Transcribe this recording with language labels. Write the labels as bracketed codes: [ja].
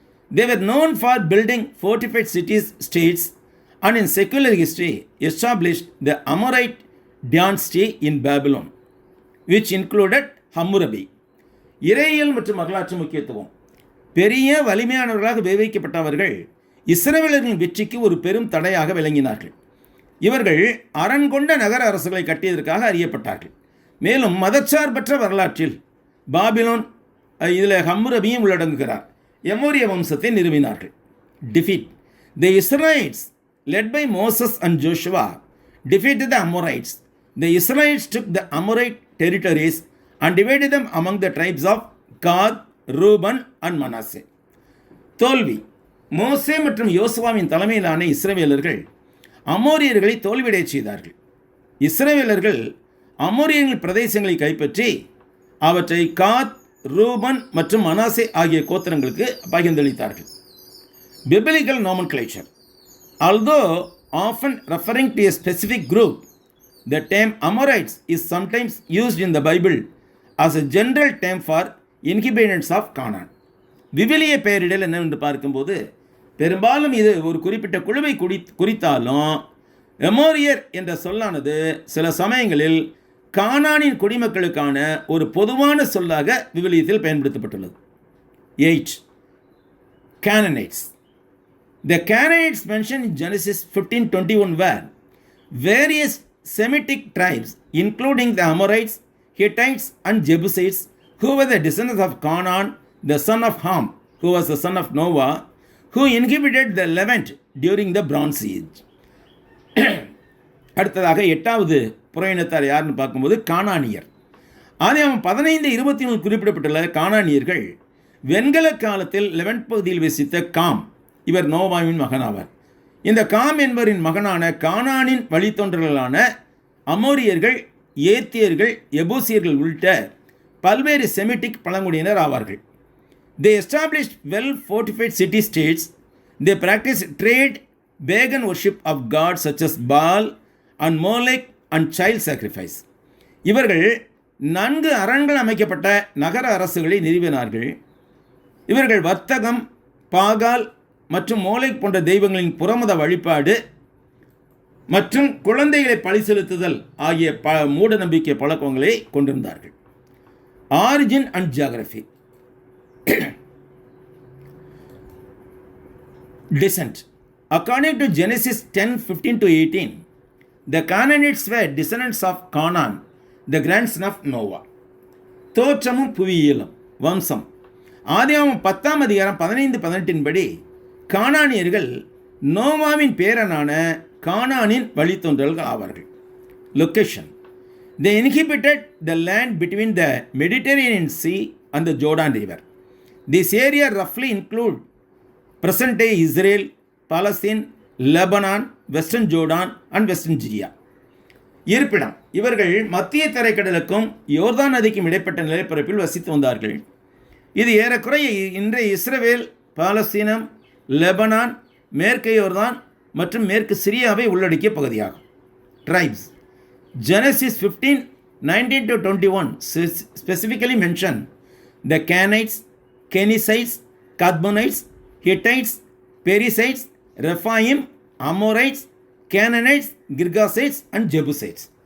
[en] They were known for building fortified states and in secular history established the Amorite dynasty in Babylon, which included Hammurabi. [ta] இறையியல் மற்றும் வரலாற்று முக்கியத்துவம். பெரிய வலிமையானவர்களாக விவரிக்கப்பட்டவர்கள் இஸ்ரவேலர்களின் வெற்றிக்கு ஒரு பெரும் தடையாக விளங்கினார்கள். இவர்கள் அரண் கொண்ட நகர அரசுகளை கட்டியதற்காக அறியப்பட்டார்கள். மேலும் மதச்சார்பற்ற வரலாற்றில் பாபிலோன், இதில் ஹம்முரபியும் உள்ளடங்குகிறார், எமோரிய வம்சத்தை நிறுவினார்கள். [en] Defeat. The Israelites, led by Moses and Joshua, defeated the Amorites. The Israelites took the Amorite territories and divided them among the tribes of Gad, Reuben and Manasseh. [ta] தோல்வி. மோசே மற்றும் யோசுவாவின் தலைமையிலான இஸ்ரவேலர்கள் அமோரியர்களை தோல்வியடைய செய்தார்கள். இஸ்ரவேலர்கள் அமோரியர்கள் பிரதேசங்களை கைப்பற்றி அவற்றை காத், ரூபன் மற்றும் மனாசே ஆகிய கோத்திரங்களுக்கு பகிர்ந்தளித்தார்கள். [en] Biblical nomenclature. Although often referring to a specific group, the term Amorites is sometimes used in the Bible as a general term for inhabitants of Canaan. [ta] விவிலிய பெயரிடல் என்னவென்று பார்க்கும்போது பெரும்பாலும் இது ஒரு குறிப்பிட்ட குழுவை குறித்தாலும் எமோரியர் என்ற சொல்லானது சில சமயங்களில் கானானின் குடிமக்களுக்கான ஒரு பொதுவான சொல்லாக விவிலியத்தில் பயன்படுத்தப்பட்டுள்ளது. [en] 8. Canaanites. The Canaanites mentioned in Genesis 15:21 were various Semitic tribes including the Amorites, Hittites and Jebusites, who were the descendants of Canaan, the son of Ham, who was the son of Noah, who inhabited the Levant during the Bronze Age. [ta] அடுத்ததாக 8வது புறையினத்தார் யாருன்னு பார்க்கும்போது கானானியர். ஆதியாகமம் 15:23 குறிப்பிடப்பட்டுள்ள கானானியர்கள் வெண்கல காலத்தில் லெவன்ட் பகுதியில் வசித்த காம், இவர் நோவாவின் மகனாவார். இந்த காம் என்பவரின் மகனான கானானின் வழித்தோன்றல்களான அமோரியர்கள், ஏத்தியர்கள், எபூசியர்கள் உள்ளிட்ட பல்வேறு செமிட்டிக் பழங்குடியினர் ஆவார்கள். [en] They established well-fortified city-states. They practiced trade, pagan worship of gods such as Baal and Molech and child sacrifice. [ta] இவர்கள் நன்கு அரண்கள் அமைக்கப்பட்ட நகர அரசுகளை நிறுவினார்கள். இவர்கள் வர்த்தகம், பாகால் மற்றும் மோலேக் போன்ற தெய்வங்களின் புறமத வழிபாடு மற்றும் குழந்தைகளை பழி செலுத்துதல் ஆகிய மூட நம்பிக்கை பழக்கங்களை கொண்டிருந்தார்கள். [en] Origin and geography. Descent. According to Genesis 10:15-18, the Canaanites were descendants of Canaan, the grandson of Noah. [ta] தோற்றமும் புவியியலும். வம்சம். ஆதியாகமம் 10ஆம் அதிகாரம் 15-18 படி கானானியர்கள் நோவாவின் பேரனான கானானின் வழித்தோன்றல்கள் ஆவார்கள். [en] Location: they inhabited the land between the Mediterranean Sea and the Jordan River. This area roughly include present-day Israel, Palestine, Lebanon, Western Jordan and Western Syria. [ta] இருப்பிடம்: இவர்கள் மத்திய தரைக்கடலுக்கும் யோர்தான் நதிக்கும் இடைப்பட்ட நிலப்பரப்பில் வசித்து வந்தார்கள். இது ஏறக்குறைய இன்றைய இஸ்ரவேல், பாலஸ்தீனம், லெபனான், மேற்கு யோர்தான் மற்றும் மேற்கு சிரியாவை உள்ளடக்கிய பகுதியாகும். [en] Tribes: Genesis 15:19-21 specifically mention the Canaanites, Kenizzites, Kadmonites, Hittites, Perizzites, Rephaim, Amorites, Canaanites, Girgasites and Jebusites.